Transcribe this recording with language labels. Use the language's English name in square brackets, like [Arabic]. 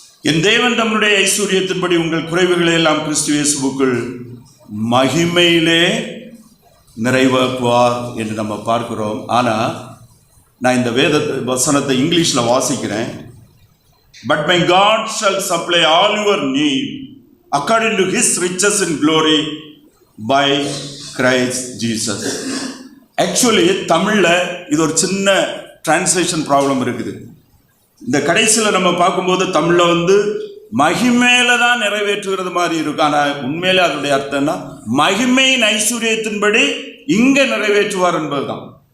[Tamil] என் தேவன் தம்முடைய ஐஸ்வர்யத்தின்படி உங்கள் குறைவுகளை எல்லாம் கிறிஸ்து இயேசுவுக்குள் மகிமையிலே நிறைவாக்குவார் என்று நம்ம பார்க்கிறோம். ஆனால் நான் இந்த வேத வசனத்தை இங்கிலீஷில் வாசிக்கிறேன். [English] But my God shall supply all your need according to his riches in glory by Christ Jesus. [Tamil] Actually தமிழில் இது ஒரு சின்ன டிரான்ஸ்லேஷன் ப்ராப்ளம் இருக்குது. இந்த கடைசியில் நம்ம பார்க்கும்போது தமிழில் மகிமையில தான் நிறைவேற்றுகிறது மாதிரி இருக்கும். ஆனால் உண்மையிலே அதனுடைய அர்த்தம்னா மகிமையின் ஐஸ்வர்யத்தின்படி இங்கே நிறைவேற்றுவார் என்பதுதான்.